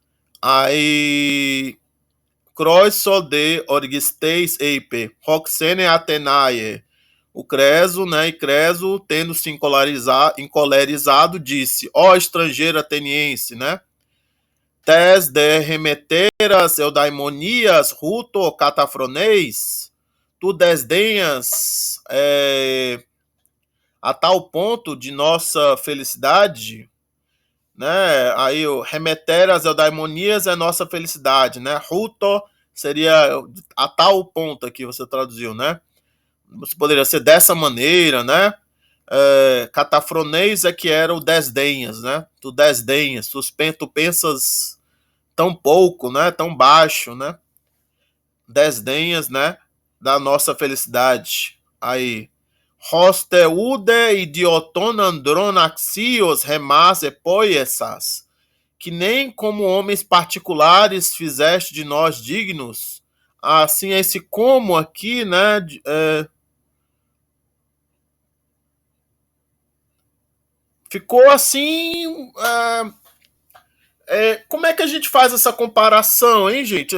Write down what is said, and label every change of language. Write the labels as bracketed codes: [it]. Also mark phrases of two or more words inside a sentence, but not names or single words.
[el] ὁ Κροῖσος δὲ ὀργισθεὶς εἶπε, ὦ ξεῖνε Ἀθηναῖε. [pt] O Creso, né? E Creso, tendo se encolerizado, disse: Ó estrangeiro ateniense, né? [el] τῆς δὲ ἡμετέρας εὐδαιμονίας οὕτω καταφρονεῖς, [pt] tu desdenhas a tal ponto de nossa felicidade, né? Aí o [el] ἡμετέρας εὐδαιμονίας [pt] é nossa felicidade, né? Ruto seria a tal ponto aqui você traduziu, né? Você poderia ser dessa maneira, né? Catafroneis é que era o desdenhas, né? Tu desdenhas, tu pensas tão pouco, né? Tão baixo, né? Desdenhas, né? Da nossa felicidade. Aí. [el] ὥστε οὐδὲ ἰδιωτῶν ἀνδρῶν ἀξίους ἡμᾶς ἐποίησας, [pt] que nem como homens particulares fizeste de nós dignos. Assim, esse como aqui, né? Ficou assim. Como é que a gente faz essa comparação, hein, gente?